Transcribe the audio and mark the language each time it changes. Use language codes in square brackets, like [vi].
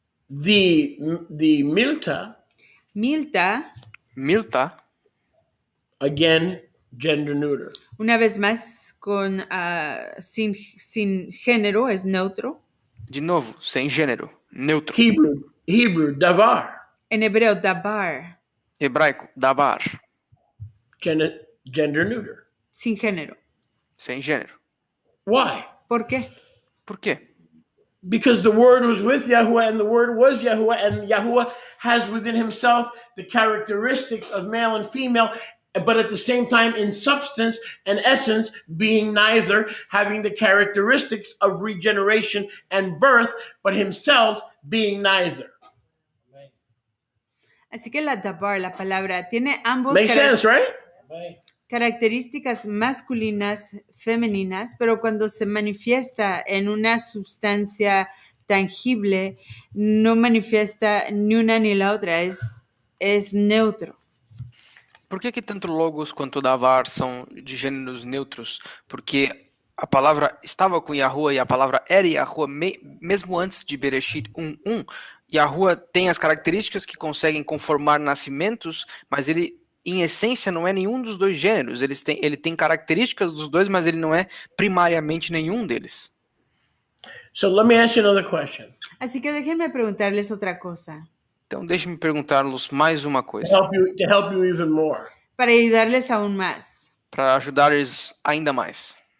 [en] The milta, [es] Milta, [en] again, gender neuter. [es] Una vez más, sin género, es neutro. [pt] de novo, sem gênero, neutro. [en] Hebrew, davar, [es] En hebreo, dabar, [pt] Hebraico, davar, [en] gender neuter. [es] sin género. [pt] sem gênero. [en] Why? [es] ¿Por qué? [pt] Por quê? [en] Because the word was with Yahuwah and the word was Yahuwah, and Yahuwah has within himself the characteristics of male and female, but at the same time in substance and essence being neither, having the characteristics of regeneration and birth, but himself being neither. [es] Así que la dabar, la palabra, tiene ambos [en] Makes sense, right? [es] características masculinas, femeninas, pero cuando se manifiesta en una sustancia tangible, no manifiesta ni una ni la otra, es neutro. [pt] Por que tanto logos quanto davar são de gêneros neutros? Porque a palavra estava com Yahuwah e a palavra era Yahuwah mesmo antes de Bereshit 1:1. Yahuwah tem as características que conseguem conformar nascimentos, mas ele, em essência, não é nenhum dos dois gêneros. Ele tem características dos dois, mas ele não é primariamente nenhum deles. [en] So let me ask you another question. [es] Así que déjenme preguntarles otra cosa. [pt] Então, deixe-me perguntar-los mais uma [en] To [pt] coisa, [en] help you even more. [es] Para ayudarles aún más. [pt] para ajudar-lhes ainda mais.